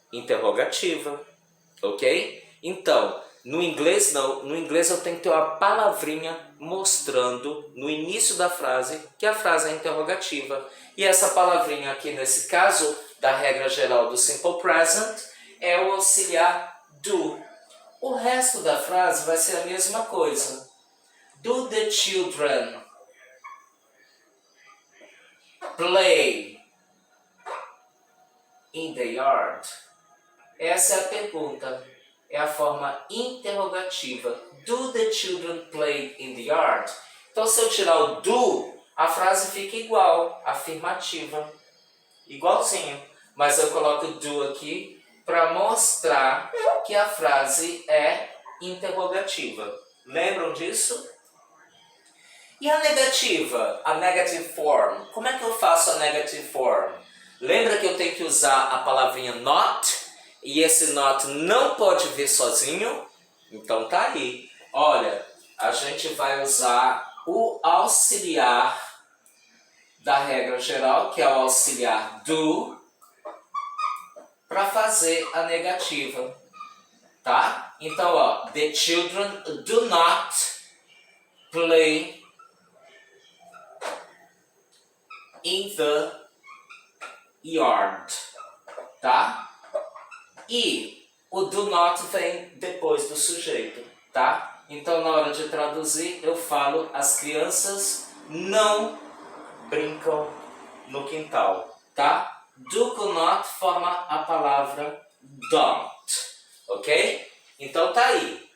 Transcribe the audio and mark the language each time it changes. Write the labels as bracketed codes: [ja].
[pt] Interrogativa. Ok? Então, no inglês não, no inglês eu tenho que ter uma palavrinha mostrando no início da frase que a frase é interrogativa. E essa palavrinha aqui nesse caso, da regra geral do Simple Present, é o auxiliar do. O resto da frase vai ser a mesma coisa. [en] Do the children play in the yard? [pt] Essa é a pergunta. É a forma interrogativa. [en] Do the children play in the yard? [pt] Então, se eu tirar o do, a frase fica igual, afirmativa. Igualzinho. Mas eu coloco do aqui para mostrar que a frase é interrogativa. Lembram disso? E a negativa? A negative form. Como é que eu faço a negative form? Lembra que eu tenho que usar a palavrinha not? E esse not não pode vir sozinho, então tá aí. Olha, a gente vai usar o auxiliar da regra geral, que é o auxiliar do, para fazer a negativa, tá? Então, ó, [en] the children do not play in the yard, [pt] tá? E o do not vem depois do sujeito, tá? Então, na hora de traduzir, eu falo as crianças não brincam no quintal, tá? Do com not forma a palavra don't, ok? Então, tá aí.